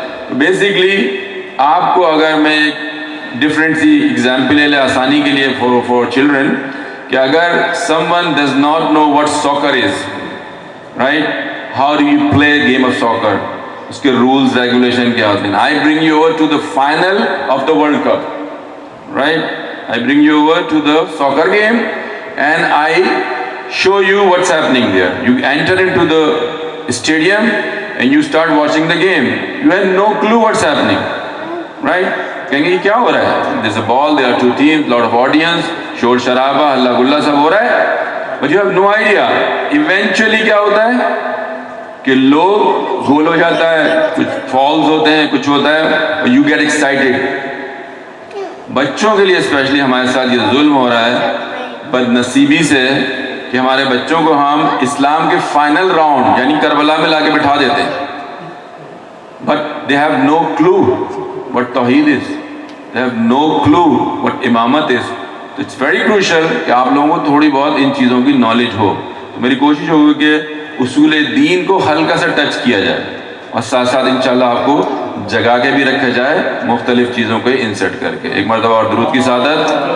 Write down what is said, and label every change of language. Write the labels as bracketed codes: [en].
[ur] تو بیسیکلی آپ کو اگر میں ایک ڈفرینٹ سی ایگزامپل لے لے آسانی کے لیے [en] for children, کہ اگر someone does not know what soccer is, right, how do you play game of soccer, [ur] اس کے رولز ریگولیشن کیا ہوتے ہیں. [en] I bring you over to the final of the World Cup, right, I bring you over to the soccer game and I show you what's happening there. You enter into the stadium and you start watching the game. You have no clue what's happening, right? [ur] کہیں گے یہ کیا ہو رہا ہے, [en] there's a ball, there are 2 teams, lot of audience, [ur] شور شرابہ, ہلا گلا سب ہو رہا ہے, [en] but you have no idea. Eventually [ur] کیا ہوتا ہے, کہ لوگ گول ہو جاتا ہے, کچھ فالز ہوتے ہیں, کچھ ہوتا ہے, [en] You get excited. [ur] بچوں کے لیے اسپیشلی ہمارے ساتھ یہ ظلم ہو رہا ہے بد نصیبی سے کہ ہمارے بچوں کو ہم اسلام کے فائنل راؤنڈ یعنی کربلا میں لا کے بٹھا دیتے ہیں. [en] But they have no clue what توحید is, they have no clue what امامت is. [ur] تو [en] it's very crucial [ur] کہ آپ لوگوں کو تھوڑی بہت ان چیزوں کی نالج ہو. تو میری کوشش ہوگی کہ اصول دین کو ہلکا سا ٹچ کیا جائے اور ساتھ ساتھ انشاءاللہ آپ کو جگا کے بھی رکھا جائے مختلف چیزوں کو انسرٹ کر کے. ایک مرتبہ اور درود کی سعادت.